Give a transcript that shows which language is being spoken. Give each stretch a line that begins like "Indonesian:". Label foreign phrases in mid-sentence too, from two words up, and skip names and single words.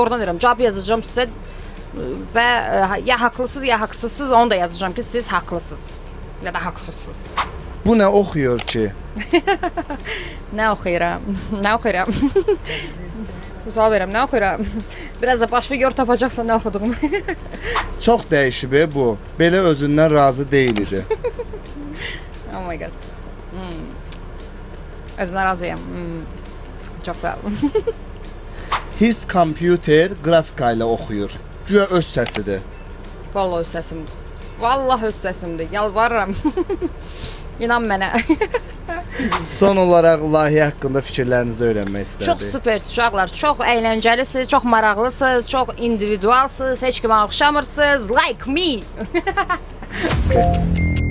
Azerbaijani: Doğrudan deyirəm, cavab yazacağam sizə və ya haqlısınız, ya haqsızsınız, onu da yazacağam ki, siz haqlısınız ya da haqsızsınız. Bu nə oxuyur ki? Nə oxuyuram? Nə oxuyuram? Sual verirəm, nə oxuyuram? Biraz da baş figür tapacaqsan nə oxuduğumu. Çox dəyişib bu. Belə özündən razı deyil idi.
English: Oh my god.
Azerbaijani: Özümdən razıyam. Çox sağ olun. His kompüter qrafika ilə oxuyur. Güya öz səsidir. Vallahi öz səsimdir. Vallahi öz səsimdir. Yalvarıram. İnan mənə. Son olaraq layihə haqqında fikirlərinizi öyrənmək istərdik. Çox super uşaqlar, çox əyləncəlisiniz, çox maraqlısınız, çox individualsınız, heç kimə oxşamırsınız.
English: Like me.